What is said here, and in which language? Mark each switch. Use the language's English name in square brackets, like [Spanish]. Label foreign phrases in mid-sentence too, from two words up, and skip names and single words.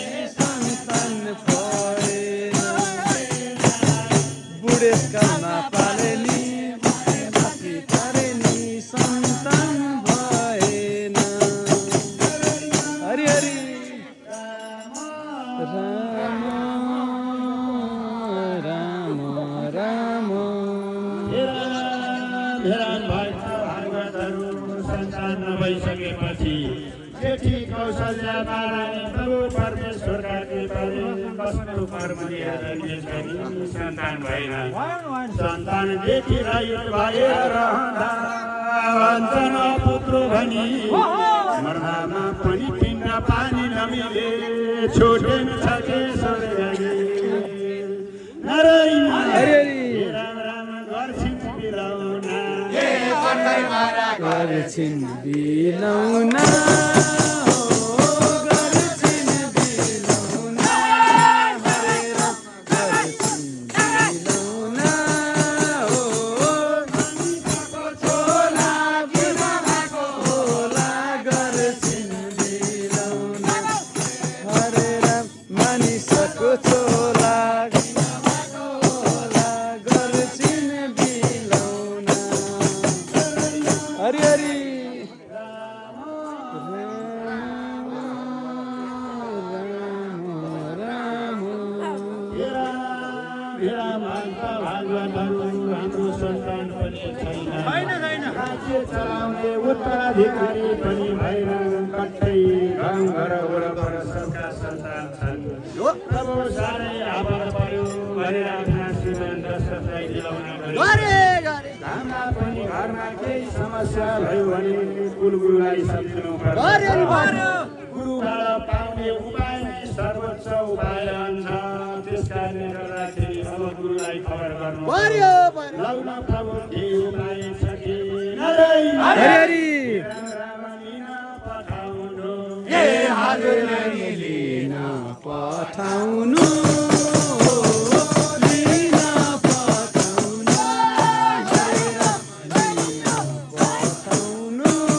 [Nepali] सन्तान भएन। बुढेसकालमा पालेनी, मरेपछि पारेनी, सन्तान भएन। हरि हरि। राम, राम, राम। हे राम, हे राम, भक्त भागवतहरू, सन्तान नभइसकेपछि जेठी कौशल्या महारानी प्रभु परमेश्वरका कृपाले कस्तो कर्म लिएर जन्मिएछ सन्तान भएन। सन्तान देखि रहित भएर रहँदा, "अञ्जना पुत्र" भनी मर्दामा पनि पिण्ड पानी नमिले, छोडेन छ के स्वर्गले। नारायण हरि हरि। हे राम राम गर्छिन् बिलौना। गर्छिन् बिलौना। हो, गर्छिन् बिलौना। हरे राम, गर्छिन् बिलौना। हो, छोला बिलौनाको होला, गर्छिन् बिलौना। हरे राम, मानिसको छोला बिलौनाको होला, गर्छिन् बिलौना। हरि हरि। राम, राम, राम। हे राम, हे राम, भक्त भागवतहरू हाम्रो सन्तान पनि छैन। छैन, छैन। राज्य चलाउने उत्तराधिकारी पनि भएन। कतै गाउँ घर वरपर सबका सन्तान छन्। तब साह्रै आफत पर्यो भनेर आफ्ना श्रीमान दशरथलाई दिलाउन गए। गरे, गरे। हाम्रा पनि घरमा केही समस्या भयो भने कुलगुरुलाई सम्झिनु पर्छ। गरे नि, गरे। गुरुबाट पाउने उपाय नै सर्वोच्च उपाय रहन्छ। त्यस कारणले गर्दाखेरि अब गुरुलाई खबर गर्नु पर्यो, पर्यो। लौ न प्रभु, के उपाय छ के? नारायण। हरि हरि। राम राम लिन पठाउनु। ए हजुर, लिन पठाउनु। लिन पठाउनु। हरे राम, लिन पठाउनु।